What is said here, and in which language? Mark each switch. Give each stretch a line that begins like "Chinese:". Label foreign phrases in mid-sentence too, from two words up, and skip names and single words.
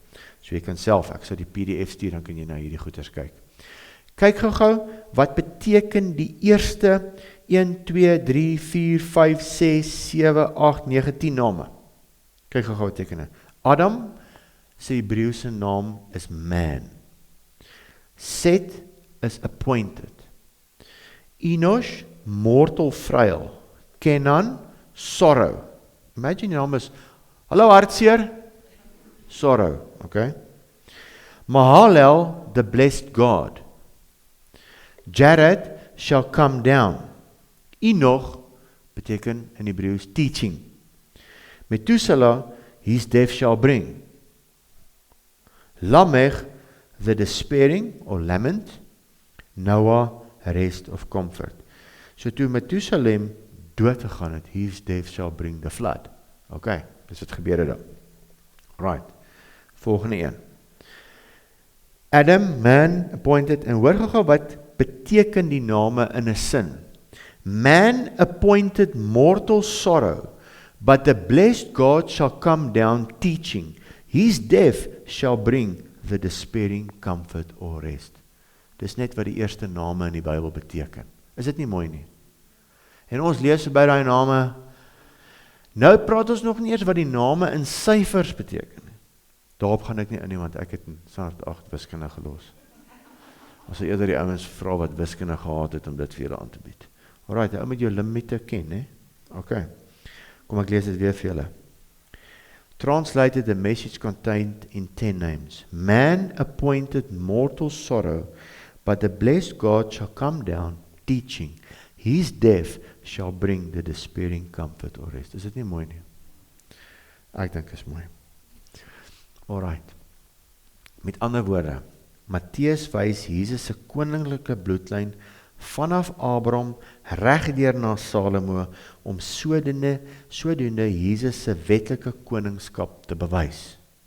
Afrikaans: So jy kan self, ek sal die PDF stuur, dan kan jy na hierdie goeders kyk. Kyk gou, wat beteken die eerste 1, 2, 3, 4, 5, 6, 7, 8, 9, 10 name? Kyk gou wat beteken dit. Adam, sy Hebreëse naam is man.
English: Set is appointed. Enosh, mortal frail.
Afrikaans: Kenan, sorrow. Imagine die naam is, hallo hartseer,
English: sorrow, okay? Mahalalel, the blessed God. Jared shall come down.
Afrikaans: Enoch beteken in Hebreeuws teaching.
English: Methuselah, his death shall bring. Lamech, the despairing or lament.
Afrikaans: Noah,
English: rest of comfort.
Afrikaans: So toe Methusalem dood gegaan het,
English: his death shall bring the flood.
Afrikaans: Okay, dis wat gebeur het daar. Right, volgende een. Adam,
English: man appointed,
Afrikaans: en hoor gou wat beteken die name in 'n sin.
English: Man appointed mortal sorrow, but the blessed God shall come down teaching. His death shall bring the despairing comfort or rest.
Afrikaans: Dis net wat die eerste name in die Bybel beteken. Is dit nie mooi nie? En ons lees by daai name, nou praat ons nog nie eers wat die name in syfers beteken. Daarop gaan ek nie in nie, want ek het in standaard 8 wiskunde gelos. Ons sal eerder die ouens vra wat wiskunde gehad het om dit vir julle aan te bied. Alright, ou moet jou limite ken, hè? Okay. Kom ek lees dit weer vir julle.
English: Translated the message contained in 10 names. Man appointed mortal sorrow, but the blessed God shall come down, teaching. His death shall bring the despairing comfort or rest.
Afrikaans: Is dit nie mooi nie? Ek dink is mooi. Alright. Met ander woorde, Matteus wys Jesus se koninklike bloedlyn vanaf Abraham regdeur na Salomo om sodoende Jesus se wetlike koningskap te bewys.